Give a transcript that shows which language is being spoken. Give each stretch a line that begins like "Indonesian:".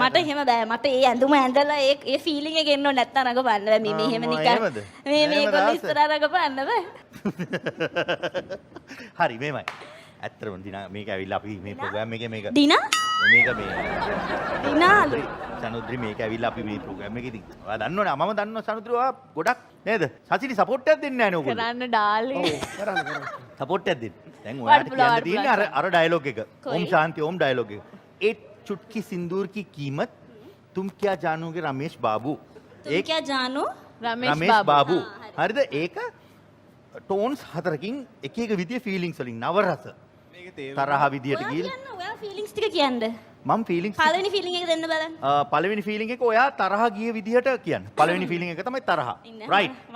Sinhala: මට එහෙම බෑ මට ඒ ඇඳුම ඇඳලා ඒ ෆීලිං එක එන්න ඕනේ නැත්නම් රඟපන්න බෑ මේ මෙහෙම නිකන් මේ මේගොල්ලෝ ඉස්සරහට රඟපන්න බෑ හරි මේමයි ඇත්තටම දිනා මේක ඇවිල්ලා අපි මේ ප්‍රෝග්‍රෑම් එකේ මේක දිනා මේක මේ දිනාලු සනුද්‍රි මේක ඇවිල්ලා අපි මේ ප්‍රෝග්‍රෑම් එකේ ඉතින් ඔයා දන්නවනේ මම දන්නවා සනුද්‍රි ඔයා ගොඩක් නේද සචිනි සපෝට් එකක් දෙන්නේ නැහැ නේ ඔයගොල්ලෝ කරන්න ඩාලේ ඔව් කරන්න සපෝට් එකක් දෙන්න දැන් ඔයාලට කියන්න තියෙන්නේ අර ඩයලොග් එක
Hindi: ओम शांति ओम डायलॉग है एक चुटकी सिंदूर की कीमत तुम क्या जानोगे रमेश बाबू तुम क्या जानो
Sinhala: रमेश बाबू හරිද ඒක ටෝන්ස් හතරකින් එක එක විදිය ෆීලිංග්ස් වලින් නව රස තරහ විදියට ගිහින් ඔයා ෆීලිංග්ස් ටික කියන්න මම ෆීලිංග්ස් පළවෙනි ෆීලිංග් එක දෙන්න බලන්න පළවෙනි ෆීලිංග් එක ඔයා තරහ ගිය විදියට කියන්න පළවෙනි ෆීලිංග් එක තමයි තරහ රයිට්